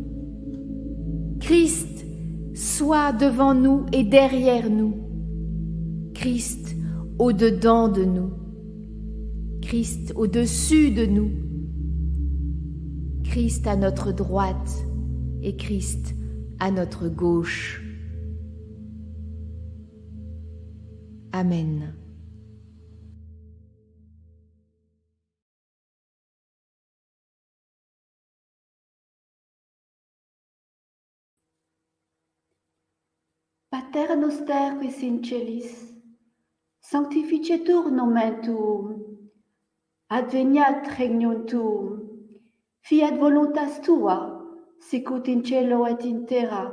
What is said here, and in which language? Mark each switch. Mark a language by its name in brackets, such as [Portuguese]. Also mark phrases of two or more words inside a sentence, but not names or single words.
[French] Christ, sois devant nous et derrière nous. Christ, au-dedans de nous. Christ, au-dessus de nous. Christ à notre droite et Christ à notre gauche. Amen. [Latin] Pater noster qui in celis, sanctificetur nomen tuum, adveniat regnum tuum, fiat voluntas tua, sicut in cielo et in terra.